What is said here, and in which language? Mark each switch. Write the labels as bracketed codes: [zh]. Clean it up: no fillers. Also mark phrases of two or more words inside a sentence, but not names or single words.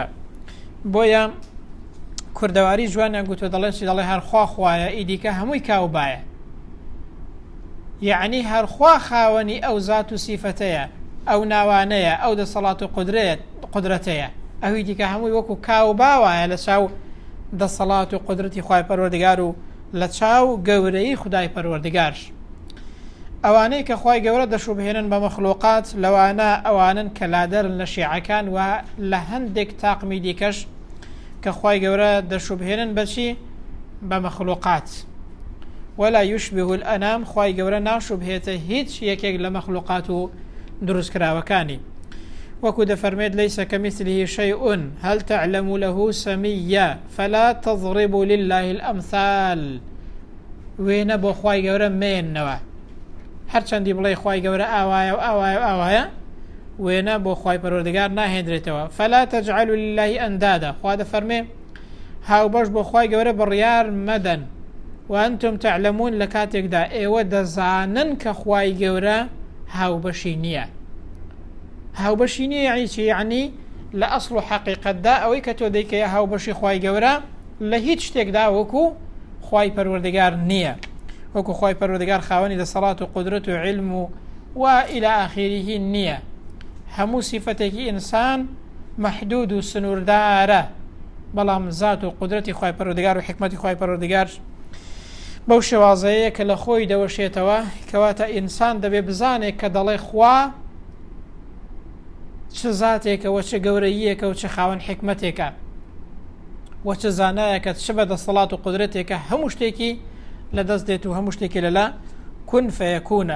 [ckb] بۆیە کوردەواری جوانیان گوتوە دەڵێن چی دەڵێ هەرخوا خوایە ئیدیکە هەمووی کاوبایە، یعنی هەرخوا خاوەنی ئەو زات و سیفەتەیە، ئەو ناوانەیە، ئەو دەسەڵات و قودرەتەیە، ئەوی دیکە هەمووی وەکو کاوباوایە لە چاو دەسەڵات و قودرەتی خوای پەروەردگار و لە چاو گەورەی خودای پەروەردگارش. ئەوانەی کە خوای گەورە دەشوبهێنن بە مەخلوقات لەوانە ئەوانن کە لادەرن لە شیعەکان و لە هەندێک تاقمی دیکەش کە خوای گەورە دەشوبهێنن بەچی بە مەخلوقات. [ar] ولا يشبه الأنام [ckb] خوای گەورە ناشوبهێتە هیچ یەکێک لە مەخلوقات و دروستکراوەکانی. وەکو دەفەرمێت [ar] ليس كمثله شيء هل تعلم له سميا فلا تضربوا لله الأمثال. [ckb] وێنە بۆ خوای گەورە مێننەوە، هەرچەندی بڵێ خوای گەورە ئاوایە و ئاوایە و ئاوایە، وێنە بۆ خوای پەروەردگار ناهێنرێتەوە. [ar] فلا تجعلوا لله أندادا، [ckb] خوا دەفەرمێ هاوبەش بۆ خوای گەورە بڕیار مەدەن [ar] وأنتم تعلمون [ckb] لە کاتێکدا ئێوە دەزانن کە خوای گەورە هاوبەشی نییە. هاوبەشی نییە یعنی چی؟ یعنی لە ئەسڵ و حەقیقەتدا ئەوەی کە تۆ دەیکەیە هاوبەشی خوای گەورە لە هیچ شتێکدا وەکو خوای پەروەردگار نییە، وەکو خوای پەروەردگار خاوەنی دەسەڵات و قودرەت و علم و [ar] إلى آخره [ckb] نییە. هەموو سیفەتێکی ئینسان مەحدود و سنووردارە، بەڵام زات و قودرەتی خوای پەروەردگار و حکمەتی خوای پەروەردگار بەو شێوازەیە کە لە خۆی دەوەشێتەوە. کەواتە ئینسان دەبێ بزانێت کە دەڵێ خوا چ زاتێکە و چه گەورەیەکە و چه خاوەن حکمەتێکە و چه زانایەکە چه بەدەسەڵات و قودرەتێکە، هەموو شتێکی لە دەست دێت و هەموو شتێکی لەلا [ar] کون فەیەکونە.